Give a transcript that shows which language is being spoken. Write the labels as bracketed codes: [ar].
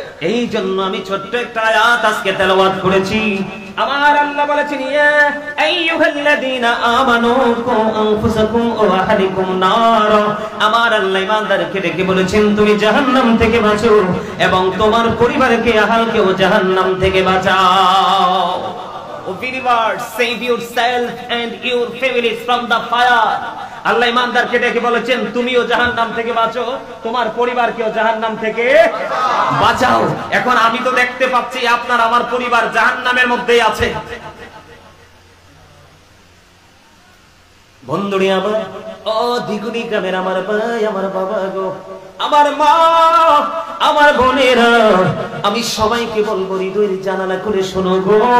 [bn] এই জন্য আমি ছোট্ট একটা আয়াত আজকে তেলাওয়াত করেছি। আমার আল্লাহ বলেছেন, [ar] ইয়া আইয়ুহাল্লাযীনা আমানু কু আনফুসাকুম ওয়া আহলিকুম নার। [bn] আমার আল্লাহ ঈমানদারকে ডেকে বলেছেন, তুমি জাহান্নাম থেকে বাঁচো এবং তোমার পরিবারকে, আহলকেও জাহান্নাম থেকে বাঁচাও। [en] Believers, save yourself and your families from the fire. [bn] আল্লাহ ঈমানদারকে ডেকে বলেছেন, তুমিও জাহান্নাম থেকে বাঁচো, তোমার পরিবারকেও জাহান্নাম থেকে বাঁচাও। এখন আমি তো দেখতে পাচ্ছি আপনার আমার পরিবার জাহান্নামের মধ্যেই আছে। বন্ধুরে আমার, ও দিগুনি গ্রামের আমার ভাই, আমার বাবা গো, আমার মা, আমার বোনেরা, আমি সবাইকে বলবো হৃদয়ের জানালা করে শোনো গো।